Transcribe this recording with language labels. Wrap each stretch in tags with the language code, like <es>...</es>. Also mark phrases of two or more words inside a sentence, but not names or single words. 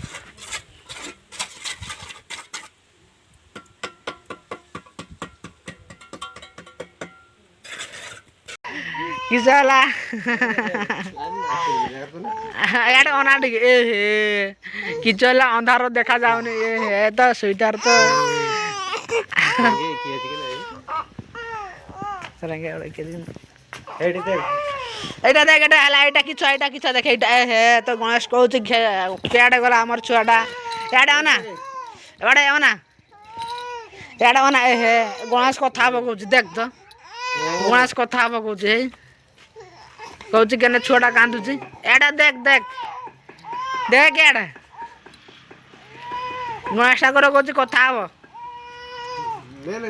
<or>କିସ ହେଲା ଇଆଡ଼େ ଅନା ଟିକେ ଏ ହେ କିସ ହେଲା ଅନ୍ଧାର ଦେଖା ଯାଉନି। ଏ ହେ ତ ସୁଇଟର ତ ଏଇଟା ଦେଖ ଏଟା ହେଲା ଏଇଟା କିଛି ଦେଖ ଏଇଟା ଏ ହେ ତୋ ଗଣେଶ কହୁଛି କେଆଡ଼େ ଗଲା ଆମର ଛୁଆଟା। ଇଆଡ଼େ ଅନା ଏବାଡ଼େ ଅନା ଇଆଡ଼େ ଅନା ଏ ହେ ଗଣେଶ କଥା ହବ କହୁଛି। ଦେଖ ତ ଗଣେଶ କଥା ହବ କହୁଛି। ହେଇ କହୁଛି କେନେ ଛୁଆଟା କାନ୍ଦୁଛି। ଏଇଟା ଦେଖ ଦେଖ ଦେଖ ଇଆଡ଼େ ଗଣେଶ ଠାକୁର କହୁଛି କଥା ହବ।</or>